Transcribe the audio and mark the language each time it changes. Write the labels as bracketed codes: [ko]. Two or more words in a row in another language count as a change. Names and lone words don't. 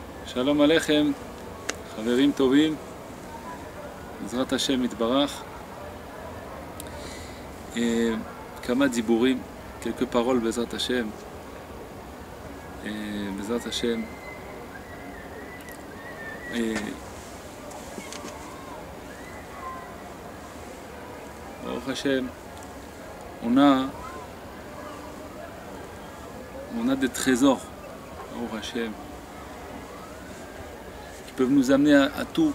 [he] שלום עליכם, חברים טובים, בעזרת השם יתברך, et כמה דיבורים, [fr] quelques paroles [he] בעזרת השם, [fr] et [he] בעזרת השם, [fr] et [he] ברוך השם, [fr] on a des trésors, [he] ברוך השם, [fr] qui peuvent nous amener à tout.